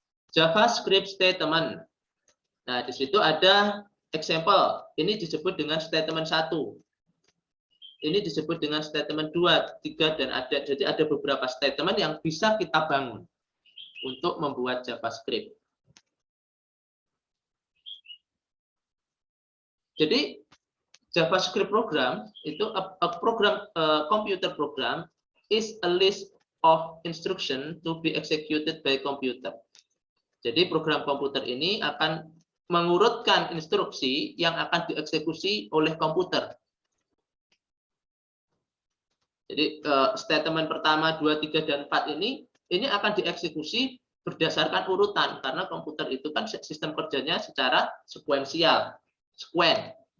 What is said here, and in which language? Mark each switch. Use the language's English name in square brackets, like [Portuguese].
[Indonesian] JavaScript statement. Nah, di situ ada example. Ini disebut dengan statement 1. Ini disebut dengan statement 2, 3 dan jadi ada beberapa statement yang bisa kita bangun untuk membuat JavaScript. Jadi [English] JavaScript program itu computer program is a list of instruction to be executed by computer. [Indonesian] Jadi program komputer ini akan mengurutkan instruksi yang akan dieksekusi oleh komputer. Jadi statement pertama, 2, 3 dan 4 ini akan dieksekusi berdasarkan urutan karena komputer itu kan sistem kerjanya secara sekuensial, sequen.